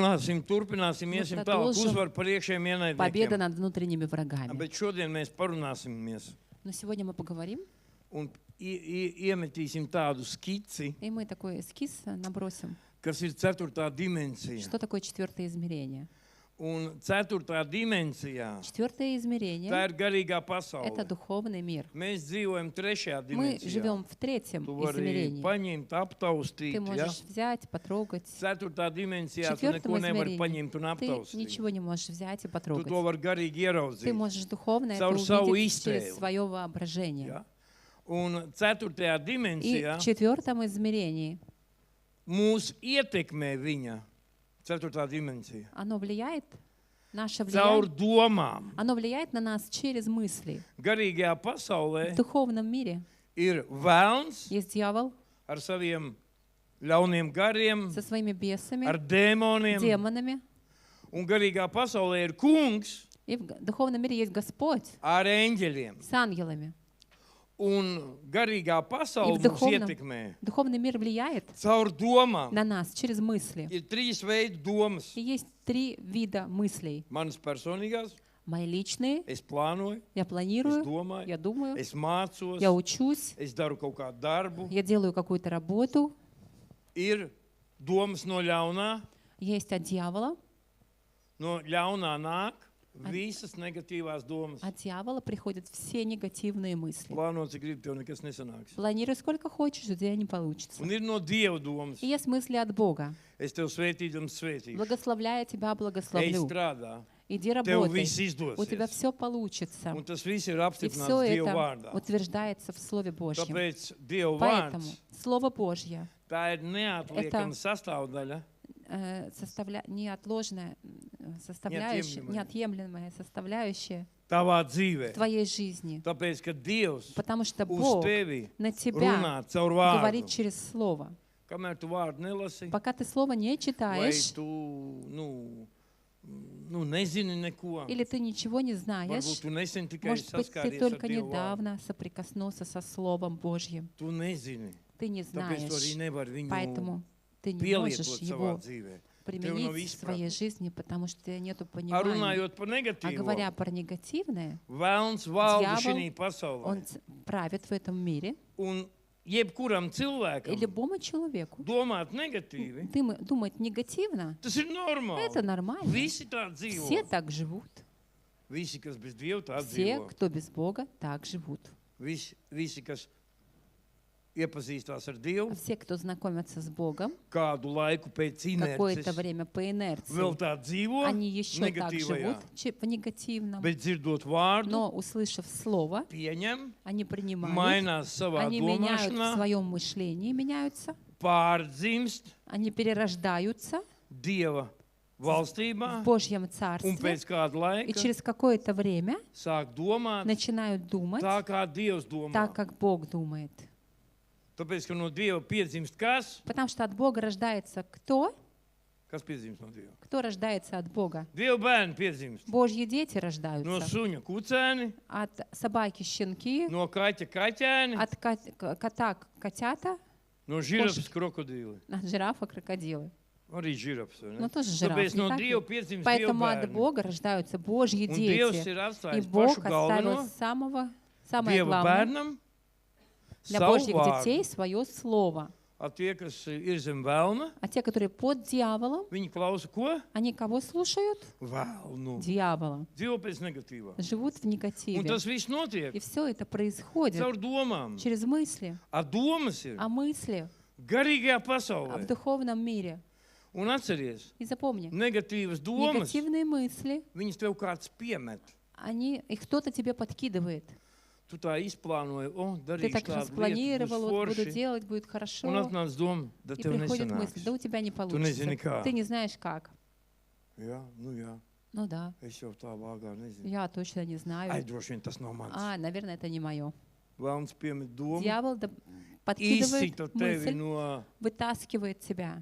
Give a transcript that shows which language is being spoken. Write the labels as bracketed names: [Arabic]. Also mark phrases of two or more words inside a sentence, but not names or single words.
[Latvian] Turpināsim, iesim tālāk. Uzvar par iekšējiem [Russian] Победа [Latvian] ienaidniekiem. [Russian] над внутренними врагами. [Latvian] Bet šodien mēs parunāsimies [Russian] Но сегодня мы поговорим, [Latvian] un iemetīsim tādu skici, [Russian] и мы такой эскиз набросим. [Latvian] kas ir 4. dimensija. [Russian] Что такое четвертое измерение? [Latvian] Un 4. dimensijā [Russian] Четвертое [Latvian] tā [Russian] измерение [Latvian] ir garīgā — [Russian] это [Latvian] pasaule. [Russian] духовный мир. [Latvian] Mēs dzīvojam 3. [Russian] Мы [Latvian] dimensijā. [Russian] живем в третьем [Latvian] Tu vari [Russian] измерении. [Latvian] paņemt, aptaustīt. [Russian] Ты [Latvian] Ja? [Russian] можешь взять, потрогать. [Latvian] 4. [Russian] В [Latvian] dimensijā tu [Russian] четвертом [Latvian] neko nevari [Russian] измерении [Latvian] paņemt un [Russian] ты [Latvian] aptaustīt. [Russian] ничего не можешь взять и [Latvian] Tu [Russian] потрогать. [Latvian] to vari garīgi [Russian] Ты [Latvian] ieraudzīt. [Russian] можешь духовно это [Latvian] Caur savu [Russian] увидеть через [Latvian] iztēli. [Russian] свое воображение. [Latvian] Ja? Un 4. [Russian] И [Latvian] dimensijā [Russian] в четвертом измерении [Latvian] mūs ietekmē viņa 4. dimensija. [Russian] оно влияет, наше [Latvian] Caur [Russian] влияние, [Latvian] domām. [Russian] оно влияет на нас через мысли. [Latvian] Garīgajā pasaulē [Russian] В духовном мире [Latvian] ir vēlns [Russian] есть дьявол [Latvian] ar saviem ļauniem gariem, [Russian] со своими бесами, [Latvian] ar dēmoniem. [Russian] демонами. [Latvian] Un garīgā pasaulē ir kungs [Russian] И в духовном мире есть Господь [Latvian] ar eņģeļiem. [Russian] с ангелами. [Latvian] Un garīgā pasaule [Russian] И в [Latvian] mūs ietekmē [Russian] духовный мир влияет [Latvian] caur domām. [Russian] на нас через мысли. [Latvian] Ir 3 veidi domas. [Russian] И есть 3 вида мыслей. [Latvian] Manas personīgās, [Russian] Мои личные, [Latvian] es plānoju, [Russian] я [Latvian] es [Russian] планирую, [Latvian] domāju, [Russian] я думаю, [Latvian] es mācos, [Russian] я учусь, [Latvian] es daru kaut kādu darbu. [Russian] я делаю какую-то работу. [Latvian] Ir domas no ļaunā, [Russian] Есть от дьявола. [Latvian] no ļaunā nāk visas negatīvās domas. [Russian] От дьявола приходят все негативные мысли. [Latvian] Plāno, cik gribi, tev nekas nesanāks. [Russian] Планируй сколько хочешь, у тебя не получится. [Latvian] Un ir no Dieva domas. [Russian] И есть мысли от Бога. [Latvian] Es tev svētīdams svētīšu. [Russian] Благословляя тебя, [Latvian] Ej [Russian] благословлю. [Latvian] strādā. [Russian] Иди [Latvian] Tev [Russian] работай. [Latvian] viss [Russian] У тебя [Latvian] izdosies. [Russian] все получится. [Latvian] Un tas viss ir [Russian] И все [Latvian] apstiprināts Dieva [Russian] это [Latvian] vārdā. [Russian] утверждается в Слове Божьем. [Latvian] Tāpēc Dieva [Russian] Поэтому [Latvian] vārds, [Russian] Слово Божье [Latvian] tā ir neatliekama sastāvdaļa [Russian] неотложная составляющая, неотъемлемая составляющая [Latvian] tavā [Russian] в [Latvian] dzīvē. [Russian] твоей жизни. [Latvian] Tāpēc, ka Dievs [Russian] Потому что [Latvian] uz [Russian] Бог [Latvian] tevi [Russian] на тебя [Latvian] runā caur [Russian] говорит [Latvian] vārdu. [Russian] через Слово. [Latvian] Kamēr tu vārdu nelasi, [Russian] Пока ты Слово не [Latvian] vai [Russian] читаешь, [Latvian] tu nezini neko, [Russian] или ты ничего не [Latvian] varbūt [Russian] знаешь, [Latvian] tu nesen tikai [Russian] может быть, ты [Latvian] saskāries ar [Russian] только [Latvian] Dievu vārdu. [Russian] недавно соприкоснулся со Словом Божьим. [Latvian] Tu nezini, [Russian] Ты не [Latvian] tāpēc tu arī [Russian] знаешь, [Latvian] nevari viņu [Russian] поэтому ты не [Latvian] pielietot [Russian] можешь [Latvian] savā [Russian] его [Latvian] dzīvē. [Russian] применить [Latvian] nav [Russian] в своей [Latvian] izpratnes. [Russian] жизни, потому что у тебя нету [Latvian] Ar [Russian] понимания. [Latvian] runājot par [Russian] А [Latvian] negatīvo, [Russian] говоря про негативное, [Latvian] vēlns valda [Russian] Djāvals, [Latvian] šī pasaulē. [Russian] он правит в этом мире. [Latvian] Un jebkuram [Russian] И [Latvian] cilvēkam [Russian] любому человеку [Latvian] domāt negatīvi, [Russian] думать негативно, [Latvian] tas ir normāli. [Russian] это нормально. [Latvian] Visi tā dzīvo. [Russian] Все так живут. [Latvian] Visi, kas bez Dieva tā [Russian] Все, [Latvian] dzīvo. [Russian] кто без Бога, так живут. [Latvian] Visi, kas iepazīstās ar Dievu, [Russian] Все, кто знакомятся с Богом, [Latvian] kādu laiku pēc [Russian] какое-то [Latvian] inerces, [Russian] время по [Latvian] vēl [Russian] инерции, [Latvian] tā dzīvo [Russian] они еще так [Latvian] negatīvajā. [Russian] живут в негативном. [Latvian] Bet dzirdot vārdu, [Russian] Но, услышав Слово, [Latvian] pieņem, [Russian] они принимают, [Latvian] mainās savā [Russian] они меняют в [Latvian] domāšanā, [Russian] своем мышлении, меняются, [Latvian] pārdzimst [Russian] они перерождаются [Latvian] Dieva [Russian] в [Latvian] valstībā [Russian] Божьем [Latvian] un [Russian] Царстве, [Latvian] pēc kāda [Russian] и [Latvian] laika [Russian] через какое-то время [Latvian] sāk domāt [Russian] начинают думать [Latvian] tā, kā Dievs domā. [Russian] так, как Бог думает. [Latvian] Tāpēc, ka no Dieva piedzimst kas? [Russian] Потому что от Бога рождается кто? [Latvian] Kas piedzimst no Dieva? [Russian] Кто рождается от Бога? [Latvian] Dieva bērni piedzimst. [Russian] Божьи дети [Latvian] No [Russian] рождаются. [Latvian] suņa kucēni, [Russian] От собаки щенки, [Latvian] no kaķa kaķēni, [Russian] от кота котята, [Latvian] no žirafas krokodīli. [Russian] от жирафа крокодилы. [Latvian] Arī žirafas. vai ne? [Russian] Ну тоже жираф, [Latvian] Tāpēc [Russian] не [Latvian] no [Russian] так ли? [Latvian] Dieva piedzimst Dieva [Russian] Поэтому от [Latvian] bērni. [Russian] Бога рождаются Божьи [Latvian] Un Dievs [Russian] дети. [Latvian] ir [Russian] И [Latvian] atstājis [Russian] Бог [Latvian] pašu galveno [Russian] оставил самое [Latvian] Dieva [Russian] главное [Latvian] bērnam [Russian] для [Latvian] savu [Russian] Божьих [Latvian] vārdu. [Russian] детей свое слово. [Latvian] A tie, kas ir zem vēlna, [Russian] А те, которые под дьяволом, [Latvian] viņi klausa ko? [Russian] они кого слушают? [Latvian] Vēlnu. [Russian] Дьявола. [Latvian] Dzīvo pēc negatīvā. [Russian] Живут в [Latvian] Un [Russian] негативе. [Latvian] tas viss notiek [Russian] И все это происходит [Latvian] caur domām. [Russian] через мысли. [Latvian] A domas ir [Russian] А мысли [Latvian] garīgajā [Russian] в [Latvian] pasaulē. [Russian] духовном мире. [Latvian] Un atceries, [Russian] И запомни, [Latvian] negatīvas domas, [Russian] негативные мысли, [Latvian] viņas tev kāds piemet. [Russian] их кто-то тебе подкидывает. [Latvian] Tu tā izplānoji, [Russian] Ты [Latvian] darīšu [Russian] так [Latvian] tādu lietu, [Russian] распланировал, вот буду [Latvian] būs forši. [Russian] делать, будет [Latvian] Un [Russian] хорошо. [Latvian] atnāc doma, [Russian] da И [Latvian] tev [Russian] приходит мысль, да [Latvian] nesanāks. [Russian] у тебя не [Latvian] nezini [Russian] получится. [Latvian] kā. [Russian] Ты не знаешь как. [Latvian] Jā, nu jā, [Russian] Ну да, [Latvian] es jau tā vāgā nezinu. [Russian] я точно не [Latvian] Ai, [Russian] знаю. [Latvian] droši vien tas nav mans. [Russian] Наверное, это не мое. [Latvian] Vēlns piemet domu, [Russian] Дьявол подкидывает [Latvian] izsita tevi [Russian] мысль, вытаскивает тебя